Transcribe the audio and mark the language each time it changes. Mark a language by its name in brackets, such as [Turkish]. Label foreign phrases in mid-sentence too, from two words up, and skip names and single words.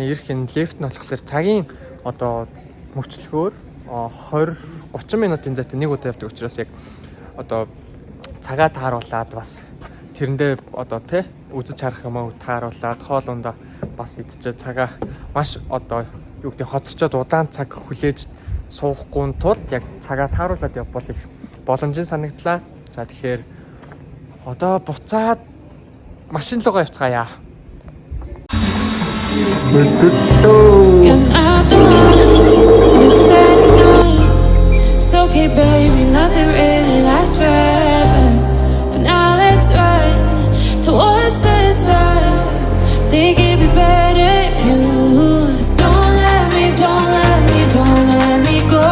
[Mongolian] Ирэх энэ лефт нь болохоор цагийн одоо мөчлөгөөр 20-30 минутын зайтай нэг удаа явдаг учраас яг одоо цагаа тааруулаад бас тэрэндээ одоо тий үзэж харах юм уу тааруулаад хоол ундаа бас идчихээ цагаа маш одоо юу гэдэг хоцорчоод удаан цаг хүлээж суухгүй тулд яг цагаа тааруулаад явбал их боломжтой санагдлаа. За тэгэхээр одоо буцаад машин руугаа явцгаая. [English] You're not the one who said goodnight. It's okay, baby, nothing really lasts forever. For now, let's run towards the sun. Think it'd be better if you don't let me go.